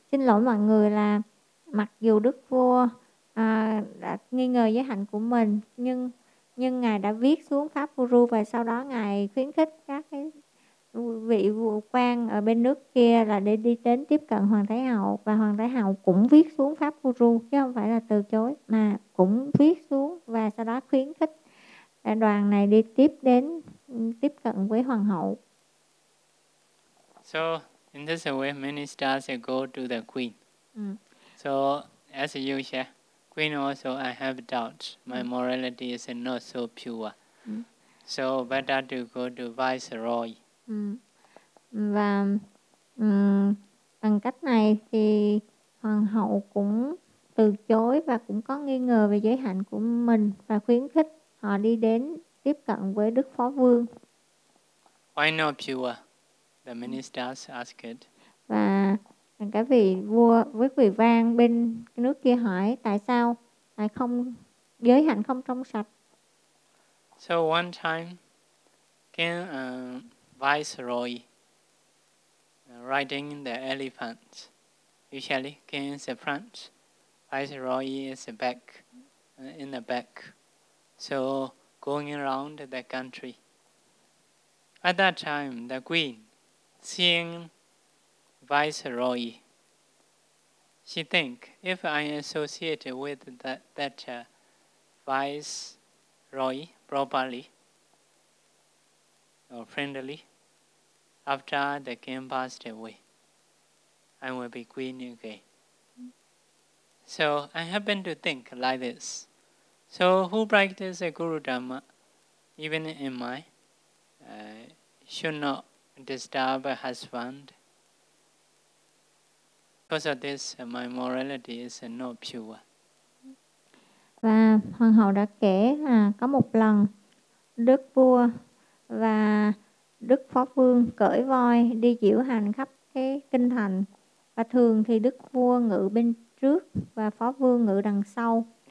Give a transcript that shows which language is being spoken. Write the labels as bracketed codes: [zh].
[vi] Xin lỗi mọi người là mặc dù Đức Vua đã nghi ngờ giới hạnh của mình, nhưng ngài đã viết xuống pháp Guru và sau đó ngài khuyến khích các cái vị vua quan ở bên nước kia là để đi đến tiếp cận Hoàng Thái Hậu, và Hoàng Thái Hậu cũng viết xuống pháp Guru chứ không phải là từ chối, mà cũng viết xuống và sau đó khuyến khích đoàn này đi tiếp cận với Hoàng Hậu. [en] So in this way many stars go to the queen. So as you share, queen also I have doubts. My morality is not so pure. So better to go to viceroy. [vi] Và bằng cách này thì Hoàng Hậu cũng từ chối và cũng có nghi ngờ về giới hạnh của mình và khuyến khích họ đi đến tiếp cận với Đức Phó Vương. [en] Why not pure? The ministers ask it. [vi] Và cái vị vua với vị vang bên nước kia hỏi tại sao lại không giới hạnh không trong sạch. [en] So one time came a viceroy riding the elephant. Usually king is the front, viceroy is the back, in the back. So going around the country. At that time the queen seeing viceroy, she think, if I associate with that viceroy properly or friendly, after the king passed away, I will be queen again. So I happen to think like this. So who practices a Guru Dhamma, even in my, should not disturb a husband. Because of this, my morality is not pure. [vi] Và Hoàng Hậu đã kể là có một lần Đức Vua và Đức Phó Vương cưỡi voi đi diễu hành khắp cái kinh thành. Và thường thì Đức Vua ngự bên trước và Phó Vương ngự đằng sau.